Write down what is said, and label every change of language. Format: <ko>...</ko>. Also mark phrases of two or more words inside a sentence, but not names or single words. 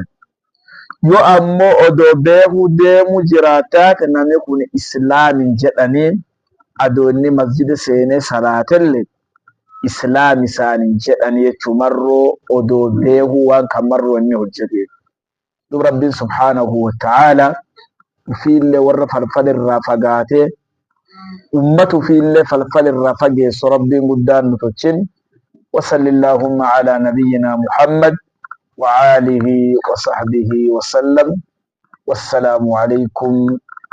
<om>Yoo ammoo odoo beekuu deemu jiraataate namni kun islaamin jedhanii adoo inni masjida seenee salaatellee islaam isaanii jedhanii jechuun marroo odoo beekuu waan kan marroo inni hojjete. Duub rabbiin</om> <ar>سبحانه وتعالى</ar> <om>ufiillee warra falfalirraa fagaatee ummatu ufiillee falfalirraa fageessu rabbiin guddaan nu tolchin.</om> <ar>وصل اللهم على نبينا محمد وآله وصحبه وسلم والسلام عليكم</ar>